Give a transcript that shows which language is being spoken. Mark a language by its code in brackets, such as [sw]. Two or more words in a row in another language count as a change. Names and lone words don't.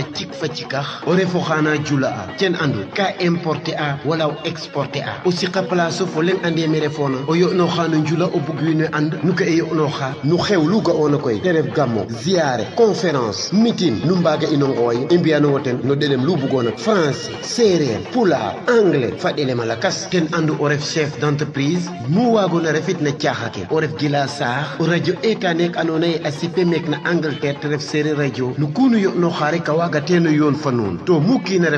[srr] cik fa cikax o refo xaana jula a ten andu ka importer a wala o exporter a o siqa [en] place of [srr] o leŋ ande me refoona o yo'noo xaano njula o bug wiin we and nu ka e yo'noo xa nu xew lu ga'oona koy te ref gammo ziare conférence meeting nu mbaaga ino ngooy i mbi'anongo ten no ɗelem lu bugoona français séeréer pulaar anglais fa ɗelem a lakas ten andu o ref [fr] chef d'entreprise [srr] mu waagoona refit na caaxa ke o ref gila saax o radio etaneek andoona yee a sipe mek na Angleterre te ref séeréer radio nu kunu yo'noo xa rek a waaga teeno yoon fa nuun to mu kiina ref